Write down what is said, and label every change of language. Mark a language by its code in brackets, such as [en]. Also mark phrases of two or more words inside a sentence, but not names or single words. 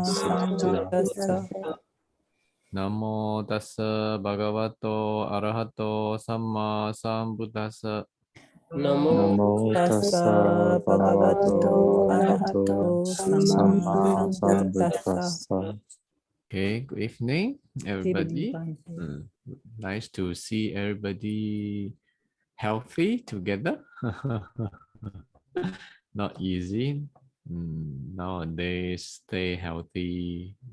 [pi] samma sambuddhassa. Namo tassa bhagavato arahato samma sambuddhassa. Namo tassa Tassa bhagavato bhagavato arahato arahato samma samma sambuddhassa. sambuddhassa. [en] Okay, good evening, everybody. Bhante. Nice to see everybody healthy together. Not easy. Nowadays, stay healthy.